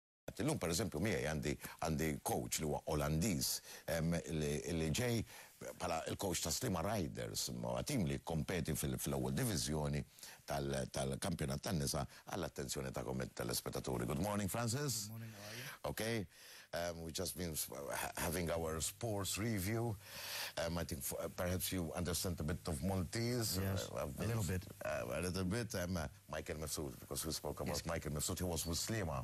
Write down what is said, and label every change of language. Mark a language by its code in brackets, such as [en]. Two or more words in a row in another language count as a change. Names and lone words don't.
[mt] Illum per eżempju miegħi għandi coach li huwa Olandiż li ġej bħala il-coach ta' Sliema Riders, tim li kompeti fil-ewwel diviżjoni tal-kampjonat tan-nisa għall-attenzjoni tagħkom telespettaturi. [en] Good morning, Francis. Good morning, how are you? Okay. We've just been having our sports review. I think perhaps you understand a bit of Maltese. Yes, a little bit. A little bit. Michael Mifsud, because we spoke about Michael Mifsud, he was with Sliema.